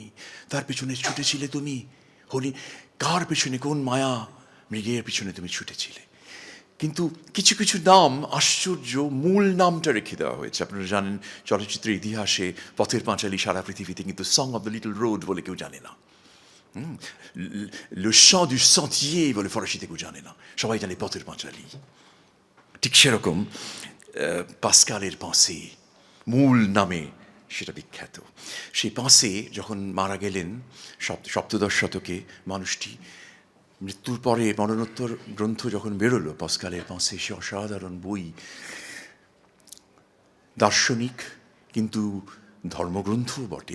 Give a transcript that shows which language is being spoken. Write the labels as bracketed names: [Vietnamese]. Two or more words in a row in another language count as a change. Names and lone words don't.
[Bangla] তার পেছনে ছুটেছিলে তুমি, কার পেছনে, কোন মায়া মৃগের পিছনে তুমি ছুটেছিলে। কিন্তু কিছু কিছু নাম আশ্চর্য, মূল নামটা রেখে দেওয়া হয়েছে। আপনারা জানেন চলচ্চিত্রের ইতিহাসে পথের পাঁচালী সারা পৃথিবীতে কিন্তু সং অফ দ্য লিটল রোড বলে কেউ জানে না, লে chant du sentier বলে ফরাসিতে কেউ জানে না, সবাই জানে পথের পাঁচালী। ঠিক সেরকম পাস্কালের পাঁসে মূল নামে সেটা বিখ্যাত। সেই পাঁসে যখন মারা গেলেন 17 শতকে, মানুষটি মৃত্যুর পরে মরণোত্তর গ্রন্থ যখন বেরোলো পাস্কালের পাঁসে, সে অসাধারণ বই, দার্শনিক কিন্তু ধর্মগ্রন্থও বটে।